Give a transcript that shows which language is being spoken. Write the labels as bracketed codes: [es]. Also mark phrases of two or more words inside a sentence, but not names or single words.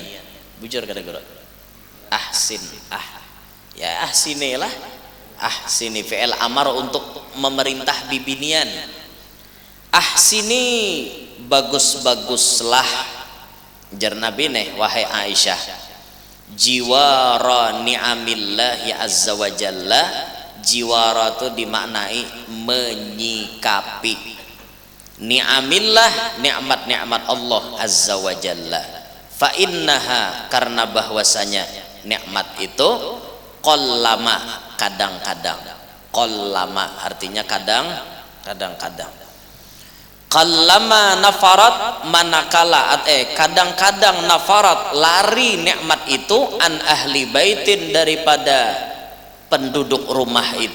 [bjn] Bujur kada guru. Ahsin, ya ahsinilah. Ahsini fi'il amar untuk memerintah bibinian. Ahsini, bagus-baguslah jar Nabi nih wahai Aisyah. [ar] Jiwara ni'amillahi azza wa jalla. [bjn] Jiwara itu dimaknai menyikapi. Ni'amillah, nikmat-nikmat Allah [ar] azza wa jalla. Fa innaha, [bjn] karena bahwasanya nikmat itu qallama, kadang-kadang. Qallama artinya kadang-kadang. [ar] Qallama nafarat, [bjn] manakala kadang-kadang nafarat lari nikmat itu [ar] an ahli baitin, [bjn] daripada penduduk rumah itu.